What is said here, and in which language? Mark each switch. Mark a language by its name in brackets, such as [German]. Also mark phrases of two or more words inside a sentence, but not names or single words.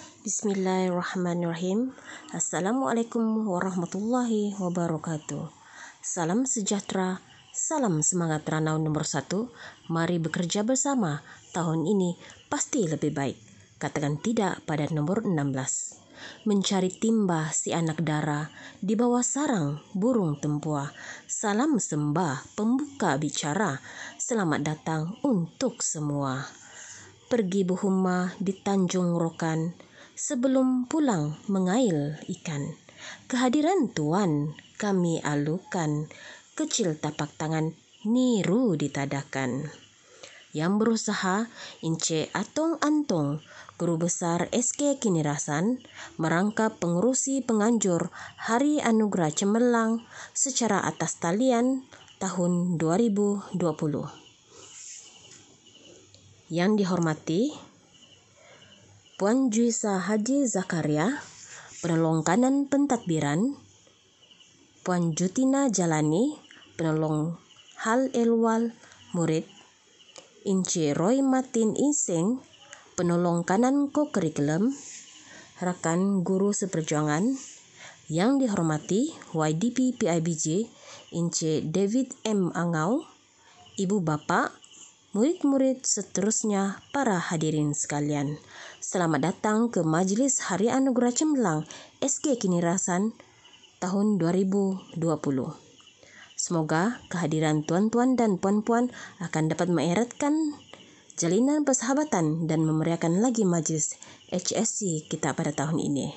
[Arabic] بسم الله الرحمن الرحيم. السلام عليكم ورحمة الله وبركاته. [Malay] Salam sejahtera, salam semangat Ranau nomor 1. Mari bekerja bersama. Tahun ini pasti lebih baik. Katakan tidak pada nomor 16. Mencari timba si anak dara di bawah sarang burung tempua. Salam sembah pembuka bicara. Selamat datang untuk semua. Pergi Buhumma di Tanjung Rokan. Sebelum pulang mengail ikan, kehadiran Tuan kami alukan, kecil tapak tangan niru ditadakan. Yang berusaha Ince Atong Antong, guru besar SK Kinirasan, merangkap pengurusi penganjur Hari Anugerah Cemerlang secara atas talian tahun 2020. Yang dihormati Puan Juisa Haji Zakaria, penolong kanan pentadbiran, Puan Jutina Jalani, penolong hal elwal murid, Ince Roy Martin Iseng, penolong kanan ko-kurikulum, rekan guru seperjuangan, yang dihormati YDP PIBJ, Ince David M. Angau, ibu bapak, murid-murid seterusnya, para hadirin sekalian. Selamat datang ke Majelis Hari Anugerah Cemerlang SK Kinirasan tahun 2020. Semoga kehadiran tuan-tuan dan puan-puan akan dapat mengeratkan jalinan persahabatan dan memeriahkan lagi Majelis HSC kita pada tahun ini.